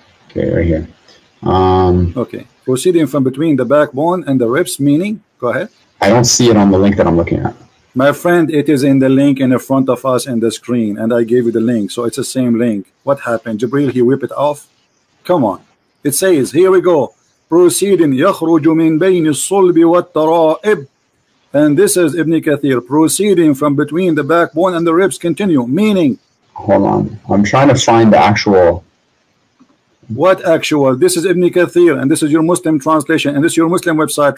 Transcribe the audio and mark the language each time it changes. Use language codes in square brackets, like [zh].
[en] Okay, right here. Okay. Proceeding from between the backbone and the ribs, meaning, go ahead. I don't see it on the link that I'm looking at. My friend, it is in the link in the front of us in the screen, and I gave you the link, so it's the same link. What happened? Jibril, he whipped it off? Come on. It says, here we go. [ar] Proceeding, يخرج من بين الصلب والترائب. [en] And this is Ibn Kathir. Proceeding from between the backbone and the ribs. Continue. Meaning. Hold on. I'm trying to find the actual. What actual? This is Ibn Kathir, and this is your Muslim translation, and this is your Muslim website.